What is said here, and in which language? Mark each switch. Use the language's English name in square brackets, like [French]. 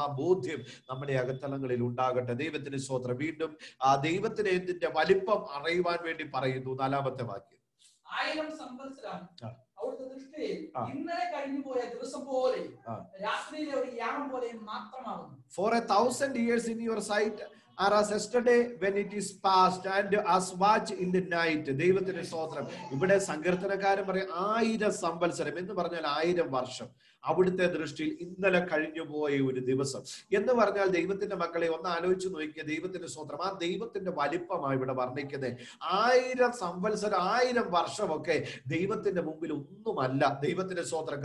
[Malayalam] ആ ബോധ്യം നമ്മുടെ അകത്തളങ്ങളിൽ ഉണ്ടാകട്ടെ. ദൈവത്തിന് സ്തോത്രം. വീണ്ടും ആ ദൈവത്തിന് എന്തിന്റെ വലിപ്പം അറിയുവാൻ വേണ്ടി പറയുന്നു. 4-ാമത്തെ വാക്യം. 1000 സംവത്സരം അവിടുത്തെ ദൃഷ്ടിയിൽ ഇന്നലെ കഴിഞ്ഞു പോയ ദിവസം പോലെ രാത്രിയിലെ ഒരു യാമം പോലെ മാത്രമാകുന്നു. [English] For 1000 years in your sight are as yesterday when it is past and as watch in the night. [Malayalam] ദൈവത്തിന്റെ സ്തോത്രം. ഇവിടെ സങ്കീർത്തനക്കാരൻ പറയും 1000 സംവത്സരം എന്ന് പറഞ്ഞാൽ 1000 വർഷം അവിടുത്തെ ദൃഷ്ടിയിൽ ഇന്നലെ കഴിഞ്ഞു പോയ ഒരു ദിവസം എന്ന് പറഞ്ഞാൽ ദൈവത്തിന്റെ മക്കളെ ഒന്ന് ആലോചിച്ച് നോക്കിയ ദൈവത്തിന്റെ സ്തോത്രം. ആ ദൈവത്തിന്റെ വലിപ്പമാണ് ഇവിടെ വർണ്ണിക്കുന്നത്. 1000 സംവത്സരം 1000 വർഷമൊക്കെ ദൈവത്തിന്റെ മുമ്പിൽ ഒന്നുമല്ല. ദൈവത്തിന്റെ സ്തോത്രം.